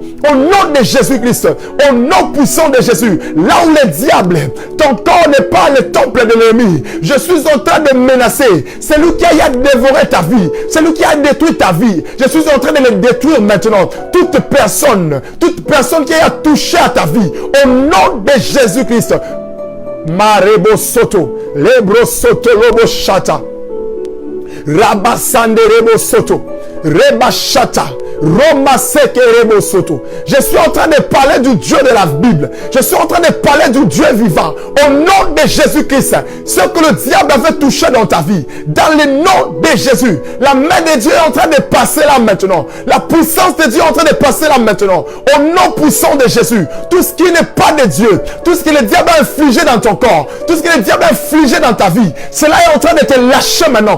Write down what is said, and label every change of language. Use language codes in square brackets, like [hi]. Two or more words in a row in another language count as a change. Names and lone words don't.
[fr] Au nom de Jésus-Christ, au nom puissant de Jésus, là où le diable, ton corps n'est pas le temple de l'ennemi, je suis en train de menacer celui qui a dévoré ta vie, celui qui a détruit ta vie, je suis en train de le détruire maintenant. Toute personne qui a touché à ta vie, au nom de Jésus-Christ, Marebo Soto, Lebro Soto Lobo Shata, Rabasande Rebo Soto, Reba Shata, Roma Seke Rebo Soto. Je suis en train de parler du Dieu de la Bible. Je suis en train de parler du Dieu vivant. Au nom de Jésus-Christ, ce que le diable avait touché dans ta vie, dans le nom de Jésus, la main de Dieu est en train de passer là maintenant. La puissance de Dieu est en train de passer là maintenant. Au nom puissant de Jésus, tout ce qui n'est pas de Dieu, tout ce que le diable a infligé dans ton corps, tout ce que le diable a infligé dans ta vie, cela est en train de te lâcher maintenant.